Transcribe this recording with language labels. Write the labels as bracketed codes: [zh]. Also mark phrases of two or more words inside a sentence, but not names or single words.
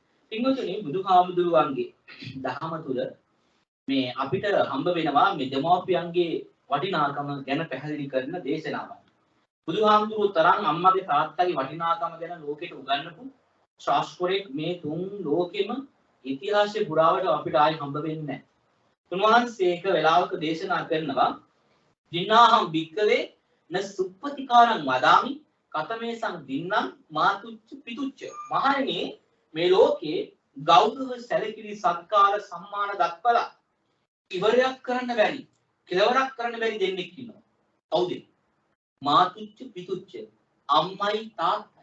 [si] පින්වතුනි බුදුහාමුදුරුවන්ගේ දහම තුල මේ අපිට හම්බ වෙනවා මේ දෙමෝපියන්ගේ වටිනාකම ගැන පැහැදිලි කරන දේශනාවක්. බුදුහාමුදුරුවෝ තරම් අම්මගේ තාත්තගේ වටිනාකම ගැන ලෝකෙට උගන්වපු ශාස්ත්‍රයක් මේ තුන් ලෝකෙම ඉතිහාසයේ පුරාවට අපිට ආයි හම්බ වෙන්නේ නැහැ. උන්වහන්සේ එක වෙලාවක දේශනා කරනවා [pi] දින්නාහම් වික්කවේ න සුප්පතිකාරං වදාමි කතමේසං දින්නම් මාතුච්ච පිතුච්ච. [si] මහණෙනි මේ ලෝකේ ගෞරව සැලකිලි සත්කාර සම්මාන දක්වලා ඉවරයක් කරන්න බැරි කෙලවරක් කරන්න බැරි දෙන්නෙක් ඉන්නවා. කවුද? [pi] මාතුච්ච පිතුච්ච. [si] අම්මයි තාත්තයි.